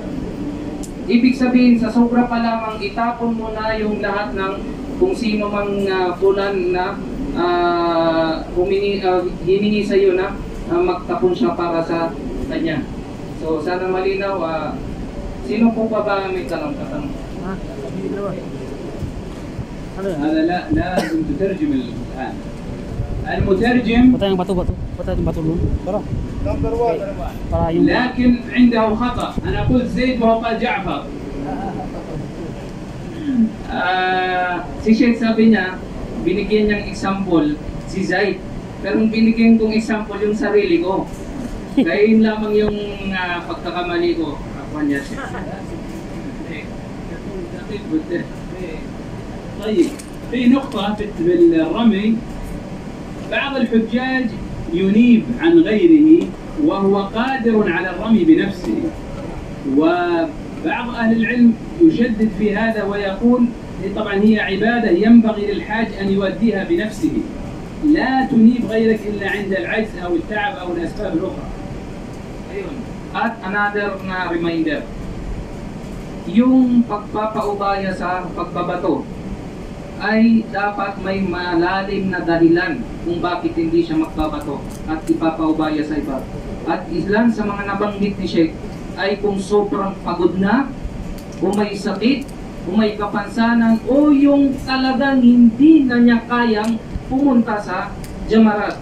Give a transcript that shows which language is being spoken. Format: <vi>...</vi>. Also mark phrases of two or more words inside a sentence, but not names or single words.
<tl>Ibig sabihin, sa Sugra pa lamang, itapon mo na yung lahat ng kung sino mang pulan na hiningi sa iyo na magtapon siya para sa kanya. So sana malinaw. Sino po ba may tanong?</tl> <ar>هذا لا لازم تترجم الآن. المترجم لكن عنده خطأ. أنا قلت زيد وهو قال جعفر.</ar> <tl>Si Sheikh sabi niya, binigyan niyang example si Zaid. Pero binigyan kong example yung sarili ko. Kaya yun lamang yung pagkakamali ko.</tl> <ar>طيب في نقطة بالرمي، بعض الحجاج ينيب عن غيره وهو قادر على الرمي بنفسه، وبعض أهل العلم يشدد في هذا ويقول طبعا هي عبادة ينبغي للحاج أن يؤديها بنفسه، لا تنيب غيرك إلا عند العجز أو التعب أو الأسباب الأخرى.</ar> <tl>At another na reminder, yung pagpapaubaya sa pagbabato ay dapat may malalim na dahilan kung bakit hindi siya magbabato at ipapaubaya sa iba. At ilan sa mga nabanggit ni Sheikh ay kung sobrang pagod na, o may sakit, o may kapansanan, o yung talagang hindi na niya kayang pumunta sa Jamarat.</tl>